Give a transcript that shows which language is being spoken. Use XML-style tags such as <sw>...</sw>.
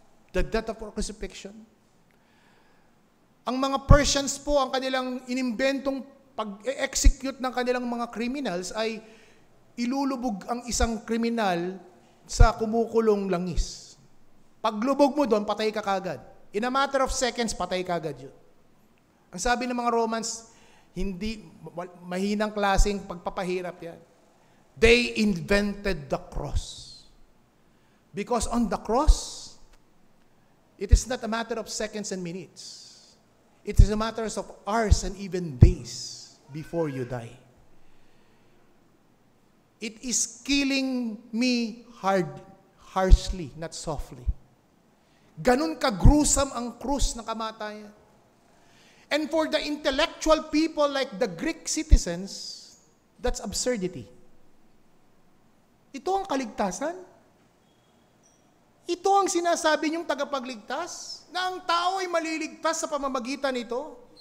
<en>The death of crucifixion.</en> <tl>Ang mga Persians po, ang kanilang inimbentong pag-execute ng kanilang mga criminals ay ilulubog ang isang kriminal sa kumukulong langis. Paglubog mo doon, patay ka kagad.</tl> <en>In a matter of seconds,</en> <tl>patay ka agad yun. Ang sabi ng mga Romans, hindi, mahinang klaseng pagpapahirap yan.</tl> <en>They invented the cross. Because on the cross, it is not a matter of seconds and minutes. It is a matter of hours and even days before you die. It is killing me harshly, not softly.</en> <tl>Ganun ka-gruesome ang krus ng kamatayan.</tl> <en>And for the intellectual people like the Greek citizens, that's absurdity.</en> <tl>Ito ang kaligtasan? Ito ang sinasabi niyong tagapagligtas? Na ang tao ay maliligtas sa pamamagitan nito?</tl>